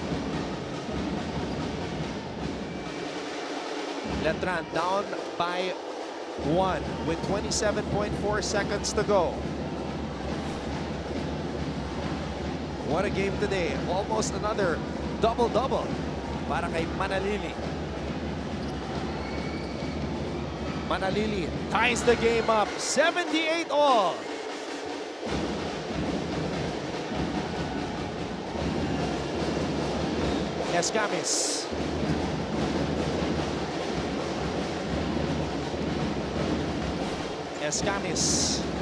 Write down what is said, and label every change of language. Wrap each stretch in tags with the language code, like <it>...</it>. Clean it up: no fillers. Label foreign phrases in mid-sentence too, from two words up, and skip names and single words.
<en>Letran down by 1 with 27.4 seconds to go. What a game today. Almost another double-double</en> <tl>para kay</tl> <en>Manalili. Manalili ties the game up. 78 all. Escamis. Escamis.</en>